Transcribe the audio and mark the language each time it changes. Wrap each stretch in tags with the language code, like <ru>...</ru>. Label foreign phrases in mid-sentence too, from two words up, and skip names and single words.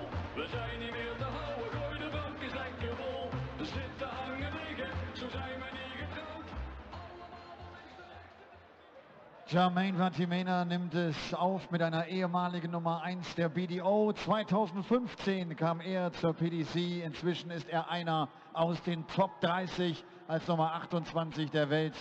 <nl>We zijn niet meer te houden, gooi de bankjes lekker vol. We zitten hangen liggen, zo zijn we niet getrouwd.</nl> <de>Jermaine Wattimena nimmt es auf mit einer ehemaligen Nummer 1 der BDO. 2015 kam er zur PDC. Inzwischen ist er einer aus den Top 30 als Nummer 28 der Welt.</de>